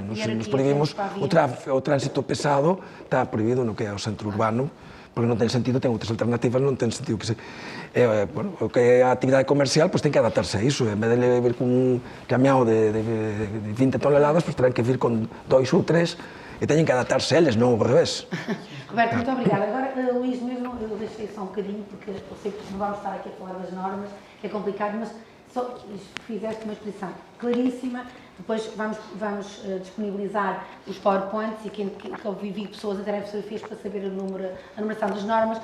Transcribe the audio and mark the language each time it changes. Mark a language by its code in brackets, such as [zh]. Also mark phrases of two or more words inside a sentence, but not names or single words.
[gl] Nos prohibimos o tránsito pesado, está prohibido no que é o centro urbano, porque non ten sentido, ten outras alternativas, non ten sentido que se... Bueno, o que é a actividade comercial, pois ten que adaptarse a iso. En vez de vir con un camião de 20 toneladas, pois terán que vir con 2 ou 3 e teñen que adaptarse eles, non ao revés. [pt] Roberto, muito obrigada. Agora, Luís, mesmo eu deixei só um bocadinho, porque eu sei que não vamos estar aqui a falar das normas, que é complicado, mas só fizeste uma exposição claríssima. Depois vamos disponibilizar os PowerPoints e que eu vivi pessoas a terem fotografias para saber a numeração das normas.